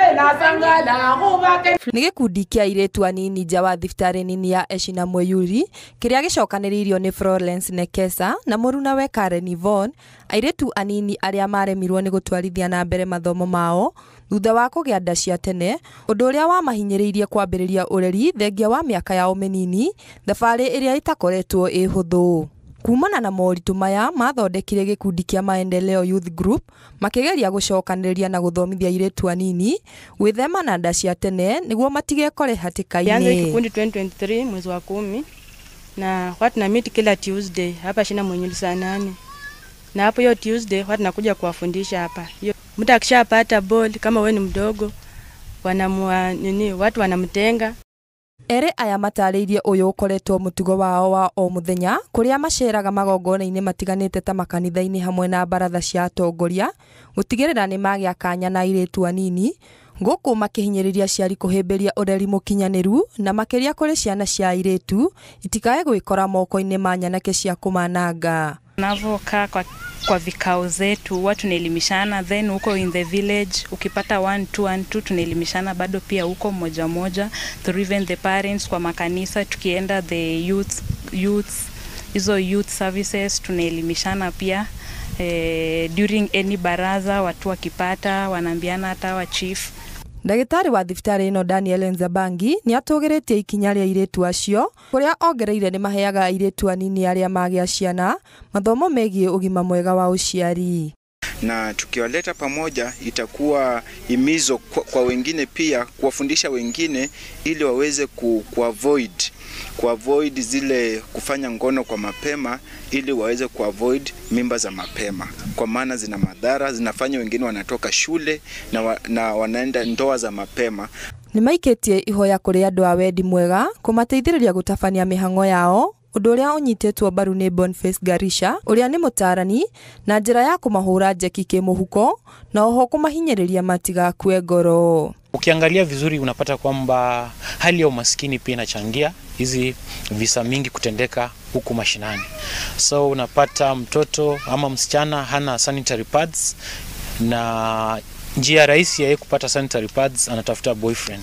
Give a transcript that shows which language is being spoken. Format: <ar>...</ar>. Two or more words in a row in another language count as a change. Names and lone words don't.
<ki>Nĩ gĩkundi kĩa airĩtu anini nja wa thibitarĩ nini ya Eshina Mweyuri kĩrĩa gĩcokanĩrĩirio nĩ Florence Nekesa na mũrunawe Karen Yvonne, airĩtu anini arĩa maremirwo nĩ gũtwarithia na mbere mathomo mao thutha wa kũgĩa nda cia tene, ũndũ ũrĩa wamahinyĩrĩirie kwambĩrĩria ũreri thengia wa mĩaka yao mĩnini, thabarĩ ĩrĩa ĩtakoretwo ĩhũthũ. Kumana na moritũ maya mathondekire gĩkundi kĩa Maendeleo Youth Group makĩgeria gũcokanĩrĩria na gũthomithia airĩtu anini gwĩthema na nda cia tene nĩguo matigekore hatĩka-inĩ.</ki> <sw>Tulianza kikundi 2023 mwezi wa 10 na watu na meet kila Tuesday hapa Eshina Mweyuri saa 8. Na hapo hiyo Tuesday watu nakuja kuwafundisha hapa. Mtu akishapata ball kama wewe ni mdogo watu wanamtenga.</sw> <ki>Ere aya matarĩirie ũyũ ũkoretwo mũtugo wao wa o mũthenya kũrĩa maceraga magongona-inĩ matiganĩte ta makanitha-inĩ hamwe na baratha cia atongoria gũtigĩrĩra nĩ magĩa kanya na airĩtu anini, gũkũ makĩhinyĩrĩria aciari kũhĩmbĩria ũreri mũkinyanĩru na makĩria kũrĩ ciana cia airĩtu itikae gwĩkora moko-inĩ ma nyanake cia kũmananga.</ki> <sw>Tunavokaa kwa vikao zetu watu tunaelimishana, then huko</sw> <en>in the village</en> <sw>ukipata 1-2 tunaelimishana bado pia huko moja</sw> <en>through even the parents.</en> <sw>Kwa makanisa tukienda</sw> <en>the youth services</en> <sw>tunaelimishana pia.</sw> <en>During any</en> <sw>baraza watu wakipata wanaambiana hata wa chief.</sw> <ki>Ndagĩtarĩ wa thibitarĩ ĩno Daniel Nzabangi nĩ atũgĩrĩtie ikinya rĩa airĩtu acio kũrĩa ongereire nĩ maheaga airĩtu anini arĩa magĩa ciana mathomo megiĩ ũgima mwega wa uciari.</ki> <sw>Na tukiwaleta pamoja itakuwa himizo kwa wengine pia kuwafundisha wengine ili waweze kuavoid zile kufanya ngono kwa mapema, ili waweze kuavoid mimba za mapema, kwa maana zina madhara, zinafanya wengine wanatoka shule na wanaenda ndoa za mapema.</sw> <ki>Nĩmaikĩtie ihoya kũrĩ andũ a wendi mwega kũmateithĩrĩria gũtabania mĩhang'o yao, ũndũ ũrĩa ũnyitĩtwo mbaru nĩ Boniface Garisha ũrĩa nĩ mũtarani, na njĩra ya kũmahũra njeki kĩmũhuko na oho kũmahinyĩrĩria matigakue ngoro.</ki> <sw>Ukiangalia vizuri unapata kwamba hali ya umaskini pia inachangia hizi visa mingi kutendeka huku mashinani. So unapata mtoto ama msichana hana</sw> <en>sanitary pads,</en> <sw>na njia rahisi ya kupata</sw> <en>sanitary pads</en> <sw>anatafuta boyfriend.</sw>